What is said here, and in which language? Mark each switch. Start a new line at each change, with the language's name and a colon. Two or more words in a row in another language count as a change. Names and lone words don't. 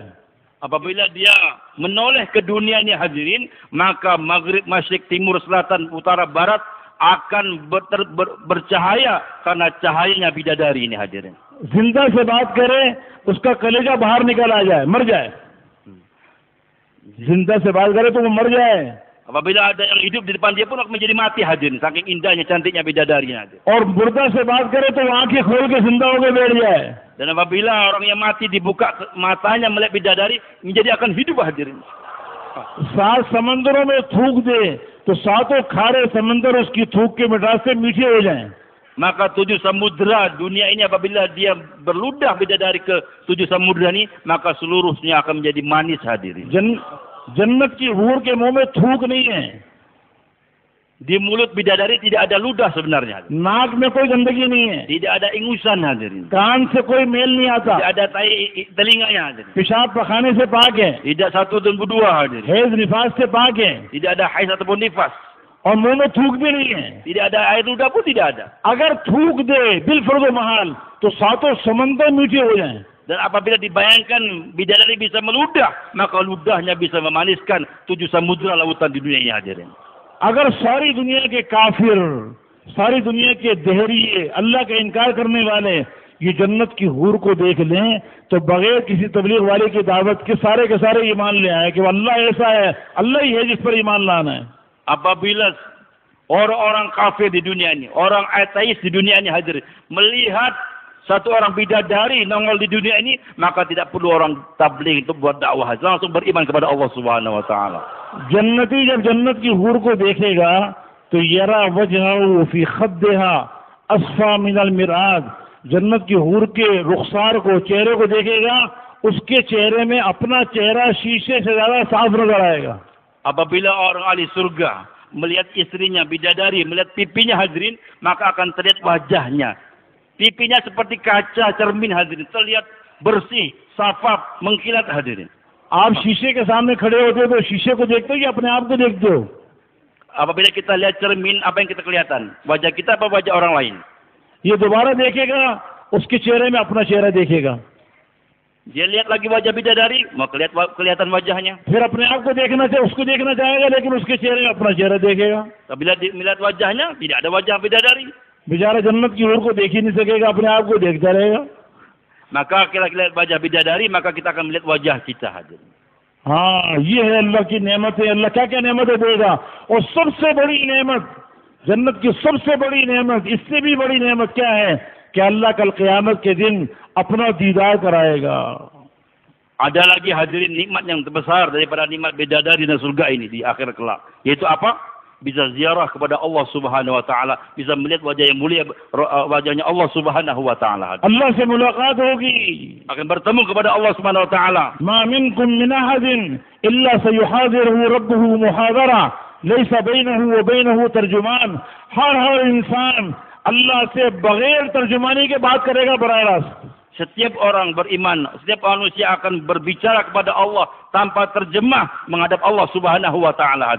Indonesian: Apabila dia menoleh ke dunia ini hadirin, maka maghrib, masyrik, timur, selatan, utara, barat akan bercahaya karena cahayanya bidadari ini hadirin.
Urdu: زندہ سے بات کرے اس کا کلیجہ باہر نکل آ جائے، مر جائے. زندہ سے بات کرے تو وہ مر جائے.
Indonesian: Apabila ada yang hidup di depan dia pun akan menjadi mati hadirin, saking indahnya, cantiknya bidadari hadirin.
Urdu: اور مردہ سے بات کرے تو وہ آنکھیں کھول کے زندہ ہو کر بیٹھ جائے.
Indonesian: Dan apabila orang yang mati dibuka matanya melihat bidadari, menjadi akan hidup hadirin.
Urdu: 7 سمندروں میں تھوک دے تو ساتوں کھارے سمندر اس کی تھوک کے مٹھاس سے میٹھے ہو جائیں.
Indonesian: Maka 7 samudra dunia ini apabila dia berludah bidadari ke 7 samudra ini, maka seluruhnya akan menjadi manis hadirin.
Urdu: جنت کی حور کے منہ میں تھوک نہیں ہے.
Indonesian: Di mulut bidadari tidak ada ludah sebenarnya.
Urdu: ناک میں کوئی گندگی نہیں ہے.
Indonesian: Tidak ada ingusan hadirin.
Urdu: کان سے کوئی میل نہیں آتا.
Indonesian: Tidak ada tai telinganya hadirin.
Urdu: پیشاب پاخانے سے پاک ہے.
Indonesian: Tidak satu dan dua hadirin.
Urdu: حیض نفاس سے پاک ہے.
Indonesian: Tidak ada haid ataupun nifas.
Urdu: اور منہ میں تھوک بھی نہیں ہے.
Indonesian: Tidak ada air ludah pun tidak ada.
Urdu: اگر تھوک دے بالفرض محال تو ساتوں سمندر میٹھے ہو جائیں.
Indonesian: Dan apabila dibayangkan bidadari bisa meludah, maka ludahnya bisa memaniskan 7 samudra lautan di dunia ini hadirin.
Urdu: اگر ساری دنیا کے کافر، ساری دنیا کے دہریے، اللہ کا انکار کرنے والے یہ جنت کی حور کو دیکھ لیں تو بغیر کسی تبلیغ والے کی دعوت کے سارے ایمان لے آئے کہ اللہ ایسا ہے، اللہ ہی ہے جس پر ایمان لانا ہے.
Indonesian: Apabila orang-orang kafir di dunia ini, orang ateis di dunia ini hadir, melihat satu orang bidadari nongol di dunia ini, maka tidak perlu orang tabligh untuk buat dakwah, langsung beriman kepada Allah
Arabic: سبحانه وتعالى.
Urdu: جنتی جب جنت کی حور کو دیکھے گا تو
Arabic: يرى وجهه في خدها أصفى من المرآة,
Urdu: جنت کی حور کے رخسار کو، چہرے کو دیکھے گا، اس کے چہرے میں اپنا چہرہ شیشے سے زیادہ صاف نظر آئے گا.
Indonesian: Apabila orang ahli surga melihat istrinya bidadari, melihat pipinya hadirin, maka akan terlihat wajahnya. Pipinya seperti kaca cermin hadirin, terlihat bersih, safaf, mengkilat hadirin.
Urdu: آپ شیشے کے سامنے کھڑے ہوتے ہو تو شیشے کو دیکھتے ہو یا اپنے آپ کو دیکھتے ہو?
Indonesian: Apabila kita lihat cermin, apa yang kita kelihatan? Wajah kita apa wajah orang lain?
Urdu: یہ دوبارہ دیکھے گا، اس کے چہرے میں اپنا چہرہ دیکھے گا.
Indonesian: Dia lihat lagi wajah bidadari, mau kelihatan wajahnya.
Urdu: پھر اپنے آپ کو دیکھنا چاہیے، اس کو دیکھنا چاہے گا، لیکن اس کے چہرے میں اپنا چہرہ دیکھے گا.
Indonesian: Apabila melihat wajahnya, tidak ada wajah bidadari.
Urdu: بے چارہ جنت کی حور کو دیکھ ہی نہیں سکے گا، اپنے آپ کو دیکھتا رہے گا.
Indonesian: Maka kita lihat wajah bidadari, maka kita akan melihat wajah kita hadirin.
Urdu: ہاں، یہ ہے اللہ کی نعمت ہے۔ اللہ کیا کیا نعمتیں دے گا، اور سب سے بڑی نعمت، جنت کی سب سے بڑی نعمت، اس سے بھی بڑی نعمت کیا ہے کہ اللہ کل قیامت کے دن اپنا دیدار کرائے گا.
Indonesian: Ada lagi hadirin nikmat yang terbesar daripada nikmat bidadari dan surga ini di akhir kelak, yaitu apa? Bisa ziarah kepada Allah
Arabic: سبحانه وتعالى,
Indonesian: bisa melihat wajah yang mulia, wajahnya Allah
Arabic: سبحانه وتعالى.
Urdu: اللہ سے ملاقات ہوگی,
Indonesian: akan bertemu kepada Allah
Arabic: سبحانه وتعالى. ما منكم من أحد إلا سيحاضره ربه محاضرة ليس بينه وبينه ترجمان.
Urdu: ہر انسان اللہ سے بغیر ترجمانی کے بات کرے گا براہ راست.
Indonesian: Setiap orang beriman, setiap manusia akan berbicara kepada Allah tanpa terjemah menghadap Allah
Arabic: سبحانه وتعالى.